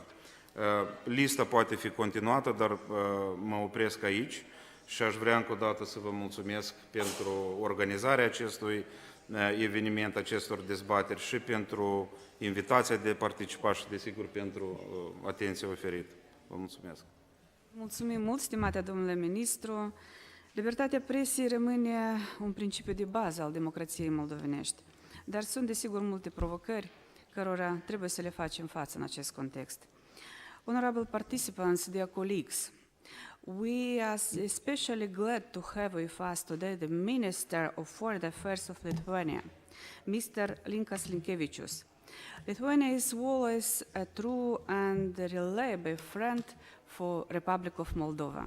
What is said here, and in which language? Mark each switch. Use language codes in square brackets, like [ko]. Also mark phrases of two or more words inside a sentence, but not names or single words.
[ro] Lista poate fi continuată, dar mă opresc aici și aș vrea încă o dată să vă mulțumesc pentru organizarea acestui eveniment, acestor dezbateri și pentru invitația de a participa și, desigur, pentru atenția oferită. Vă mulțumesc. Mulțumim mult, stimate domnule ministru. Libertatea presiei rămâne un principiu de bază al democrației moldovenești, dar sunt desigur multe provocări cărora trebuie să le facem față în acest context. [en] Honorable participants, dear colleagues, we are especially glad to have with us today the Minister of Foreign Affairs of Lithuania, Mr. Linkas Linkevičius. Lithuania is always a true and reliable friend for Republic of Moldova.